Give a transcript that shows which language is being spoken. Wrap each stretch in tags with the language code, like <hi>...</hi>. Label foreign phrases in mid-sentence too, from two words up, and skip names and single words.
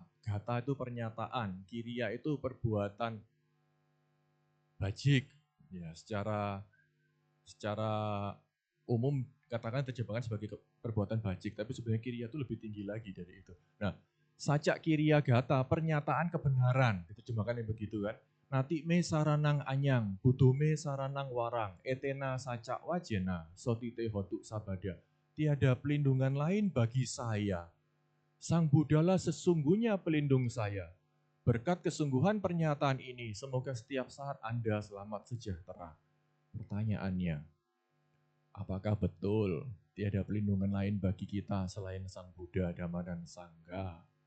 <id>Gata itu pernyataan, kiriya itu perbuatan bajik. Ya, secara umum katakan terjemahkan sebagai perbuatan bajik, tapi sebenarnya kiriya itu lebih tinggi lagi dari itu. Nah,</id> <pi>saca kiriya gata,</pi> <id>pernyataan kebenaran, diterjemahkan yang begitu kan.</id> <pi>Nati me saranang anyang, budume saranang warang, etena saca wajena, sotite hotu sabada.</pi> <id>Tiada pelindungan lain bagi saya. Sang Buddhalah sesungguhnya pelindung saya. Berkat kesungguhan pernyataan ini, semoga setiap saat Anda selamat sejahtera. Pertanyaannya, apakah betul tiada pelindungan lain bagi kita selain Sang Buddha, Dhamma, dan Sangha?</id>